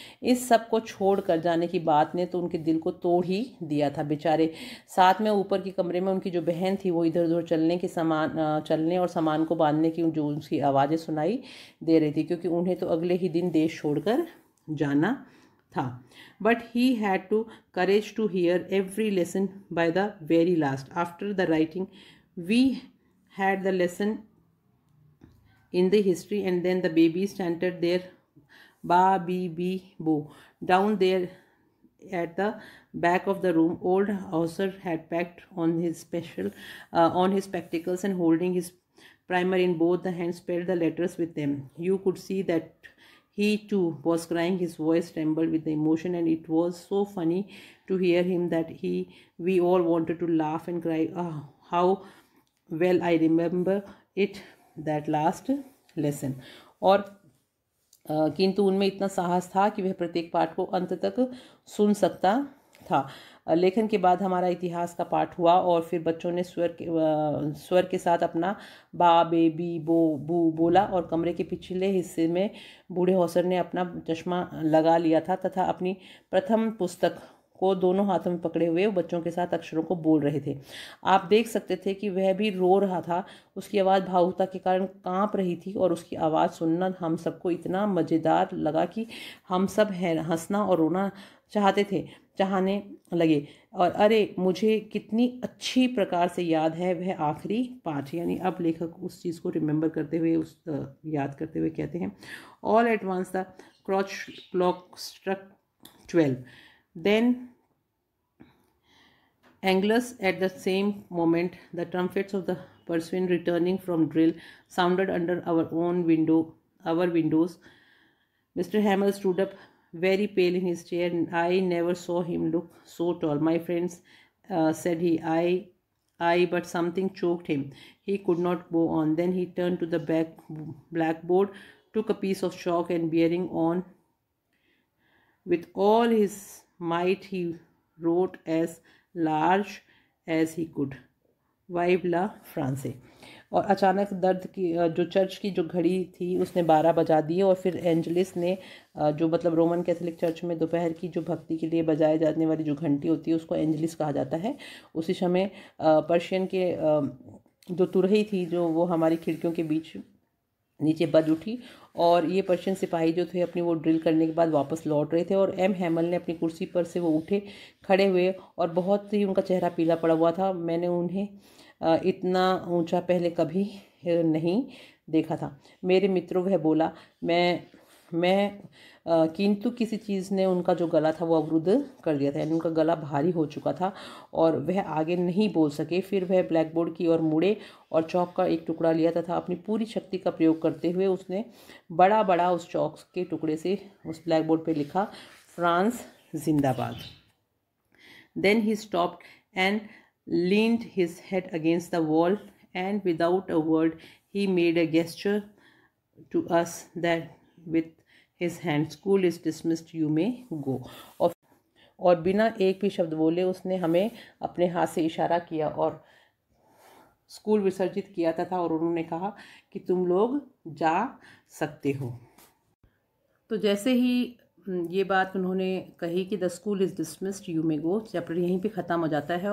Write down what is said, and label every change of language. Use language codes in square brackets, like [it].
[hi] इस सब को छोड़ कर जाने की बात ने तो उनके दिल को तोड़ ही दिया था बेचारे। साथ में ऊपर के कमरे में उनकी जो बहन थी वो इधर उधर चलने और सामान को बांधने की जो उसकी आवाज़ें सुनाई दे रही थी, क्योंकि उन्हें तो अगले ही दिन देश छोड़कर जाना था। [en] But he had to courage to hear every lesson by the very last. After the writing, we had the lesson in the history, and then the babies chanted their ba bi bi bo. Down there at the back of the room, old Hauser had packed on his spectacles and holding his primer in both the hands spelled the letters with them. You could see that he too was crying. His voice trembled with the emotion, and it was so funny to hear him that we all wanted to laugh and cry. How well I remember it, that last lesson. [hi] और किंतु उनमें इतना साहस था कि वह प्रत्येक पाठ को अंत तक सुन सकता था। लेखन के बाद हमारा इतिहास का पाठ हुआ और फिर बच्चों ने स्वर के साथ अपना बा बे बी बो बू बोला और कमरे के पिछले हिस्से में बूढ़े हौसर ने अपना चश्मा लगा लिया था तथा अपनी प्रथम पुस्तक को दोनों हाथों में पकड़े हुए बच्चों के साथ अक्षरों को बोल रहे थे। आप देख सकते थे कि वह भी रो रहा था। उसकी आवाज़ भावुकता के कारण कांप रही थी और उसकी आवाज़ सुनना हम सबको इतना मज़ेदार लगा कि हम सब हंसना और रोना चाहने लगे। और अरे, मुझे कितनी अच्छी प्रकार से याद है वह आखिरी पाठ। यानी अब लेखक उस चीज़ को रिमेंबर करते हुए याद करते हुए कहते हैं, [en] All at once the church clock struck 12. Then Angelus, at the same moment, the trumpets of the pursuing returning from drill sounded under our windows. Mr. Hamel stood up, very pale in his chair, and I never saw him look so tall. My friends, said he, but something choked him. He could not go on. Then he turned to the blackboard, took a piece of chalk, and bearing on With all his might he wrote as large as he could. [fr] वाइव ला फ्रांसे। [hi] और अचानक दर्द की जो church की जो घड़ी थी उसने 12 बजा दिए और फिर एंजलिस ने जो मतलब रोमन कैथोलिक चर्च में दोपहर की जो भक्ति के लिए बजाए जाने वाली जो घंटी होती है उसको एंजलिस कहा जाता है। उसी समय पर्शियन के जो तुरही थी जो वो हमारी खिड़कियों के बीच नीचे बज उठी और ये पर्शियन सिपाही जो थे अपनी वो ड्रिल करने के बाद वापस लौट रहे थे और एम हैमल ने अपनी कुर्सी पर से वो उठे, खड़े हुए और बहुत ही उनका चेहरा पीला पड़ा हुआ था। मैंने उन्हें इतना ऊंचा पहले कभी नहीं देखा था। मेरे मित्रों, वह बोला, मैं किंतु किसी चीज़ ने उनका जो गला था वो अवरुद्ध कर दिया था, यानी उनका गला भारी हो चुका था और वह आगे नहीं बोल सके। फिर वह ब्लैकबोर्ड की ओर मुड़े और चौक का एक टुकड़ा लिया तथा अपनी पूरी शक्ति का प्रयोग करते हुए उसने बड़ा बड़ा उस चौक के टुकड़े से उस ब्लैकबोर्ड पे लिखा, फ्रांस जिंदाबाद। Then he stopped and [en] leaned his head against the wall and without a word he made a gesture to us that with his hand, school is dismissed, you may go। [hi] और बिना एक भी शब्द बोले उसने हमें अपने हाथ से इशारा किया और स्कूल विसर्जित किया था और उन्होंने कहा कि तुम लोग जा सकते हो। तो जैसे ही ये बात उन्होंने कही कि [en] the school is dismissed, you may go, [hi] chapter यहीं पे ख़त्म हो जाता है।